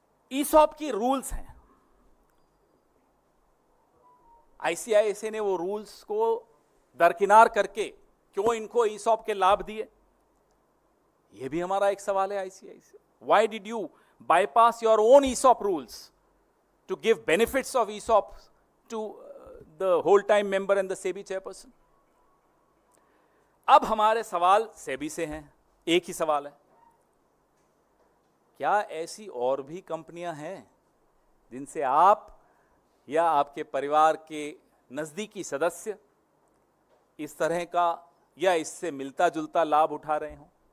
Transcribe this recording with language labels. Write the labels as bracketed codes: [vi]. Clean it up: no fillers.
[hi] ESOP की rules हैं, ICICI ने वो रूल्स को दरकिनार करके क्यों इनको ईसॉप के लाभ दिए? ये भी हमारा एक सवाल है ICICI. [en] Why did you bypass your own ESOP rules to give benefits of ESOP to the whole time member and the SEBI chairperson? [hi] अब हमारे सवाल सेबी से हैं, एक ही सवाल है, क्या ऐसी और भी कंपनियां हैं जिनसे आप या आपके परिवार के नजदीकी सदस्य इस तरह का या इससे मिलता जुलता लाभ उठा रहे हो?